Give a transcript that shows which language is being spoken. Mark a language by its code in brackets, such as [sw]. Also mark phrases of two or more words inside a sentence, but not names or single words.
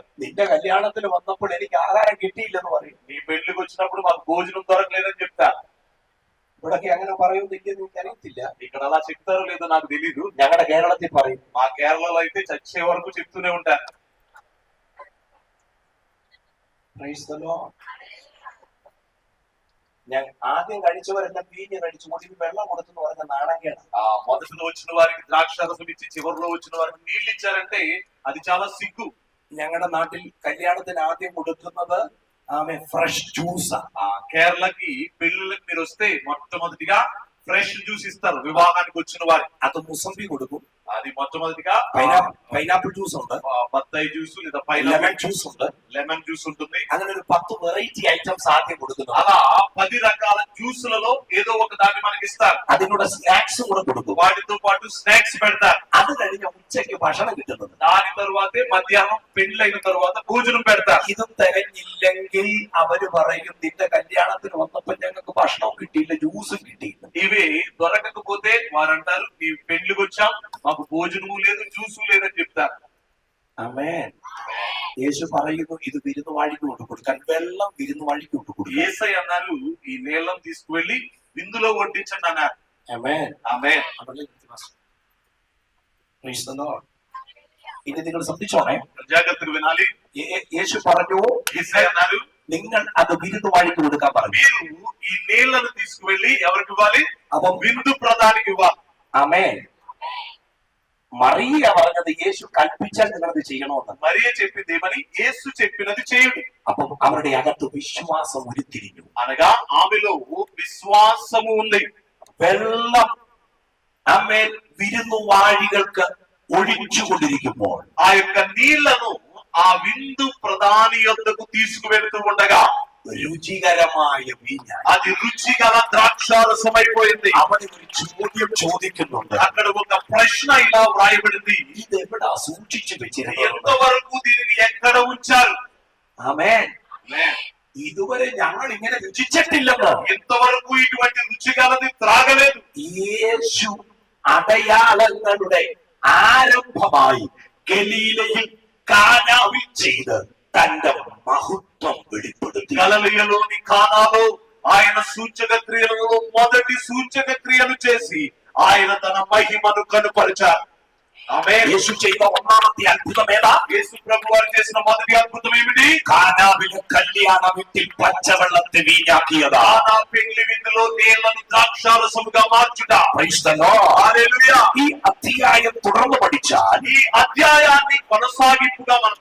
[ml] നിന്റെ കല്യാണത്തിന് വന്നപ്പോൾ എനിക്ക് ആഹാരം കിട്ടിയില്ലെന്ന് പറയും. [te] నీ పెళ్లికి వచ్చినప్పుడు మాకు భోజనం దొరకలేదని చెప్తారు. [ml] ഇവിടൊക്കെ അങ്ങനെ പറയുമെങ്കിൽ എനിക്ക് അറിയത്തില്ല. [te] ఇక్కడ అలా చెప్తారో లేదో నాకు తెలీదు. [ml] ഞങ്ങളുടെ കേരളത്തിൽ പറയും. [te] మా కేరళలో అయితే చచ్చే వరకు చెప్తూనే ఉంటారు. [en] Praise the Lord. [ml] ഞാൻ ആദ്യം കഴിച്ചവരെല്ലാം വീഞ്ഞ് കഴിച്ചു കൂടി വെള്ളം കൊടുത്തെന്ന് പറഞ്ഞ നാണക്കേടാ. [te] ఆ మొదటిలో వచ్చిన వారికి ద్రాక్షారసం ఇచ్చి చివరిలో వచ్చిన వారికి నీళ్ళు ఇచ్చారంటే అది చాలా సిగ్గు. [ml] ഞങ്ങളുടെ നാട്ടിൽ കല്യാണത്തിന് ആദ്യം കൊടുക്കുന്നത് ఆమె [en] fresh juice. [te] ఆ కేరళకి పెళ్లిళ్ళకి మీరు వస్తే మొట్టమొదటిగా [en] fresh juice [te] ఇస్తారు. వివాహానికి వచ్చిన వారికి [ml] അത് മുസംബി കൊടുക്കും. [te] అది మొట్టమొదటిగా [en] pineapple juice [ml] ഉണ്ട്, [te] బత్తాయి జ్యూస్ లేదా [en] lemon juice [ml] ഉണ്ട്. [en] lemon juice [te] ఉంటుంది. [ml] അങ്ങനെ ഒരു 10 [en] variety items [ml] ആദ്യം കൊടുക്കുന്നു. [te] అలా 10 రకాల జ్యూసులలో ఏదో ఒక దాన్ని మనకి ఇస్తారు. [ml] അതിനൂടെ സ്നാക്സും കൂടെ കൊടുക്കും. [te] వాటితో పాటు స్నాక్స్ పెడతారు. [ml] അത് കഴിഞ്ഞ ഉച്ചയ്ക്ക് ഭക്ഷണം കിട്ടുന്നത്. [te] దాని తరువాతే మధ్యాహ్నం పెళ్లైన తరువాత భోజనం పెడతారు. [ml] ഇതും തികഞ്ഞില്ലെങ്കിൽ അവര് പറയും, നിന്റെ കല്യാണത്തിന് വന്നപ്പോ ഞങ്ങൾക്ക് ഭക്ഷണം കിട്ടിയില്ല, ജ്യൂസും കിട്ടിയില്ല. [te] ఇవి దొరకకపోతే వారంటారు, నీ పెళ్లికి వచ్చాం, మాకు భోజనము లేదు, జ్యూసు లేదని చెప్తారు. [ml] ആമേൻ. యేసు പറയുന്നു, ഇത് വിരുന്ന് വാഴിക്ക് കൊണ്ട് കൊടുക്കാൻ. വെള്ളം വിരുന്ന് വാഴിക്ക് കൊണ്ട് കൊടുക്കാൻ. [te] యేసయ్య అన్నారు, ఈ నీళ్ళను తీసుకువెళ్ళి విందులో వడ్డించండి అన్నారు. [ml] ആമേൻ. [te] ఆమేన్. [en] Praise the Lord. [ml] ഇനി നിങ്ങൾ ശ്രദ്ധിച്ചോണേ, [te] జాగ్రత్తగా వినాలి. [ml] యేసు പറഞ്ഞു, [te] యేసయ్య అన్నారు, [ml] നിങ്ങൾ അത് വിരുന്ന് വാഴിക്ക് കൊടുക്കാൻ പറഞ്ഞു. [te] మీరు ఈ నీళ్లను తీసుకువెళ్ళి ఎవరికి ఇవ్వాలి? [ml] അപ്പം [te] విందు ప్రధానికి ఇవ్వాలి. [ml] ആമേൻ. മറിയ പറഞ്ഞത് യേശു കൽപ്പിച്ചാൽ നിങ്ങളത് ചെയ്യണമെന്ന്. [te] మరియ చెప్పింది ఏమని? యేసు చెప్పినది చేయుడి. [ml] അപ്പം അവരുടെ അകത്ത് വിശ്വാസം ഉരുത്തിരിഞ്ഞു. [te] అనగా ఆమెలో విశ్వాసము ఉంది. [ml] വെള്ളം ആമേൻ വിരുന്നു വാഴികൾക്ക് ഒഴിച്ചുകൊണ്ടിരിക്കുമ്പോൾ [te] ఆ యొక్క నీళ్లను ఆ విందు ప్రధాని యొద్దకు తీసుకువెళ్తూ ఉండగా [ml] രുചികരമായ വീഞ്ഞ, [te] అది రుచి గల ద్రాక్షారసమైపోయింది. [ml] അവിടെ ഒരു ചോദ്യം ചോദിക്കുന്നുണ്ട്. [te] అక్కడ ఒక ప్రశ్న ఇలా వ్రాయబడింది, [ml] ഇത് എവിടാ സൂക്ഷിച്ചു വെച്ചിരുന്നത്? [te] ఎంతవరకు దీనిని ఎక్కడ ఉంచారు? [ml] ആമേൻ. ഇതുവരെ ഞങ്ങൾ ഇങ്ങനെ രുചിച്ചിട്ടില്ലെന്ന്. [te] ఎంతవరకు ఇటువంటి రుచి గలది త్రాగలేదు. [ml] യേശു അടയാളങ്ങളുടെ ആരംഭമായി ഗലീലയിൽ കാനാവിൽ ചെയ്ത് തന്റെ മഹത്വം വെളിപ്പെടുത്തി. [te] గలిలయలోని కానాలో ఆయన సూచక క్రియలలో మొదటి సూచక క్రియలు చేసి ఆయన తన మహిమను కనుపరిచారు. ఆమేన్. [ml] യേശു ചെയ്ത ഒന്നാമത്തെ അത്ഭുതം ഏതാ? [te] యేసు ప్రభు వారు చేసిన మొదటి అద్భుతం ఏమిటి? [ml] കാനാവിലെ കല്യാണ വീട്ടിൽ പച്ചവെള്ളത്തെ വീഞ്ഞാക്കിയതാ. [te] కానా పెళ్లి విందులో నీళ్లను ద్రాక్షారసముగా మార్చుట. [en] Praise the Lord. [te] హల్లెలూయా. [ml] ഈ അധ്യായം തുടർന്ന് പഠിച്ചാൽ [te] ఈ అధ్యాయాన్ని కొనసాగింపుగా మనం